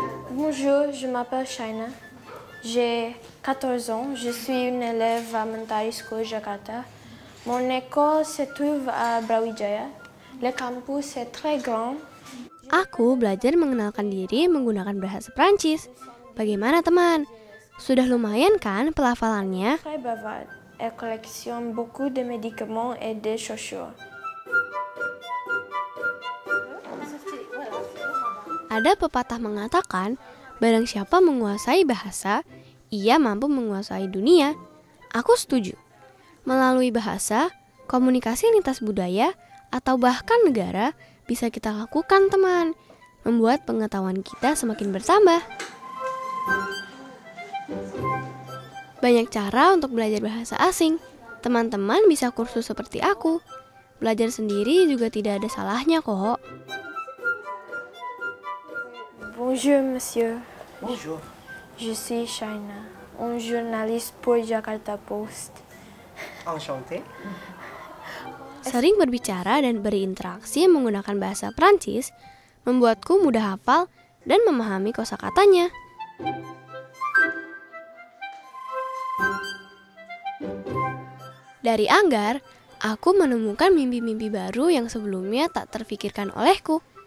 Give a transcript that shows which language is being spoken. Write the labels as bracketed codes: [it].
[fr] Bonjour, je m'appelle Shaina. J'ai 14 ans, je suis une élève à Mentari School Jakarta. Mon école se trouve à Brawijaya. Le campus est très grand. [id] Aku belajar mengenalkan diri menggunakan bahasa Prancis. Bagaimana teman? Sudah lumayan kan pelafalannya? [fr] Très bavard. Elle collectionne beaucoup de médicaments et de chaussures. [id] Ada pepatah mengatakan, barang siapa menguasai bahasa, ia mampu menguasai dunia. Aku setuju. Melalui bahasa, komunikasi lintas budaya, atau bahkan negara bisa kita lakukan teman, membuat pengetahuan kita semakin bertambah. Banyak cara untuk belajar bahasa asing. Teman-teman bisa kursus seperti aku. Belajar sendiri juga tidak ada salahnya kok. [fr] Bonjour monsieur. Bonjour. Je suis Shaina, un journaliste pour Jakarta Post. Enchanté. [id] Sering berbicara dan berinteraksi menggunakan bahasa Prancis membuatku mudah hafal dan memahami kosakatanya. Dari Anggar, aku menemukan mimpi-mimpi baru yang sebelumnya tak terfikirkan olehku.